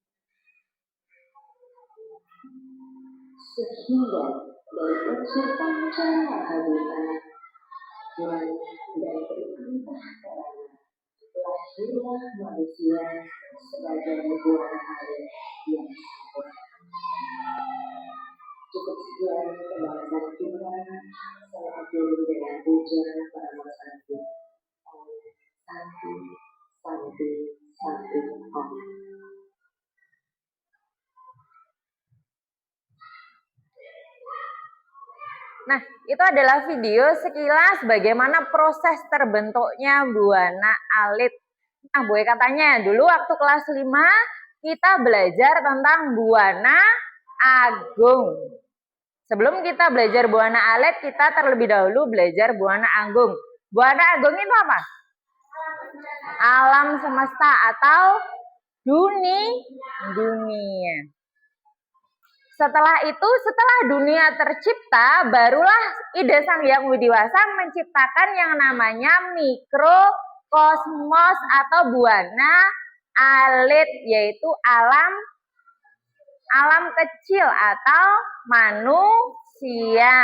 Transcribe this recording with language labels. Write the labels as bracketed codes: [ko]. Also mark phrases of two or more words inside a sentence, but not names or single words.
[id] Sehingga dari unsur [sa] panca mahabhuta [id] dan dari antahkarana lahirlah manusia sebagai buana air yang sempurna. Cukup sekian pembahasan kita. Saya akhiri dengan puja para masyarakat. [sa] Santi, Santi, Santi, Om. [id] Nah, itu adalah video sekilas bagaimana proses terbentuknya buana alit. Nah, Bu Eka tanya, dulu waktu kelas 5 kita belajar tentang buana agung. Sebelum kita belajar buana alit, kita terlebih dahulu belajar buana agung. Buana agung itu apa? Alam semesta atau dunia. Setelah itu, setelah dunia tercipta, barulah ide Sang Hyang Widiwasa menciptakan yang namanya mikrokosmos atau buana alit, yaitu alam kecil atau manusia.